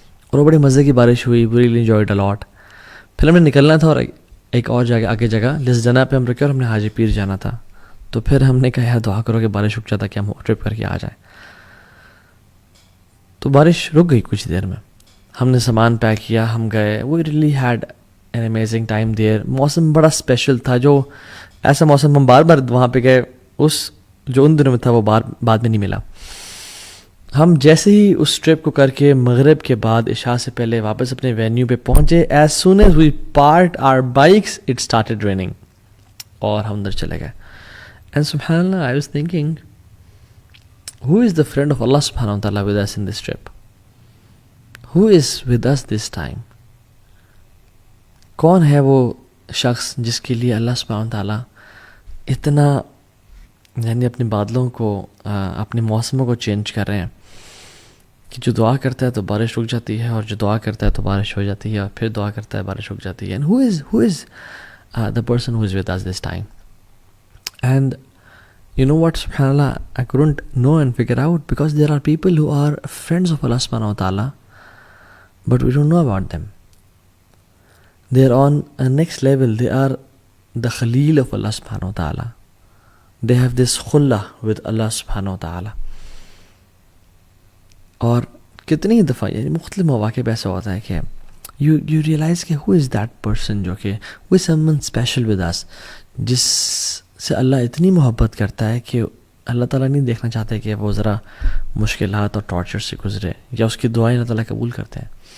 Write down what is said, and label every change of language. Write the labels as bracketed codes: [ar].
[ur] اور وہ بڑی مزے کی بارش ہوئی. [en] We really enjoyed a lot. [ur] پھر ہم نے نکلنا تھا اور ایک اور جگہ آگے جگہ جس جگہ پہ ہم رکے اور ہم نے حاجی پیر جانا تھا. تو پھر ہم نے کہا یار دعا کرو کہ بارش رک جاتا کہ ہم ٹرپ کر کے آ جائیں. تو بارش رک گئی کچھ دیر میں. ہم نے سامان پیک کیا, ہم گئے. [en] We really had an amazing time there. [ur] موسم بڑا اسپیشل تھا, جو ایسا موسم ہم بار بار وہاں پہ گئے اس جو ان دنوں میں تھا وہ بعد میں نہیں ملا. ہم جیسے ہی اس ٹرپ کو کر کے مغرب کے بعد عشاء سے پہلے واپس اپنے وینیو پہ پہنچے, [en] as soon as we parked our bikes it started raining, [ur] اور ہم اندر چلے گئے. [en] And سبحان اللہ, I was thinking who is the friend of Allah subhanahu wa ta'ala with us in this trip? Who is with us this time? [ur] کون ہے وہ شخص جس کے لیے اللہ سبحانہ تعالیٰ اتنا یعنی اپنے بادلوں کو اپنے موسموں کو چینج کر رہے ہیں کہ جو دعا کرتا ہے تو بارش رک جاتی ہے, اور جو دعا کرتا ہے تو بارش ہو جاتی ہے, اور پھر دعا کرتا ہے بارش رک جاتی ہے. [en] And who is the person who is with us this time? And you know what, subhanAllah, I couldn't know and figure out, because there are people who are friends of Allah subhanahu wa ta'ala, but we don't know about them. They are on a next level. They are the Khalil of Allah subhanahu wa ta'ala. They have this khullah with Allah subhanahu wa ta'ala. [ur] اور کتنی دفعہ یعنی مختلف مواقع پہ ایسا ہوتا ہے کہ [en] you realize [ur] کہ [en] who is that person [ur] جو کہ [en] who is someone special with us, [ur] جس سے اللہ اتنی محبت کرتا ہے کہ اللہ تعالیٰ نہیں دیکھنا چاہتے کہ وہ ذرا مشکلات اور ٹارچر سے گزرے, یا اس کی دعائیں اللہ تعالیٰ قبول کرتے ہیں.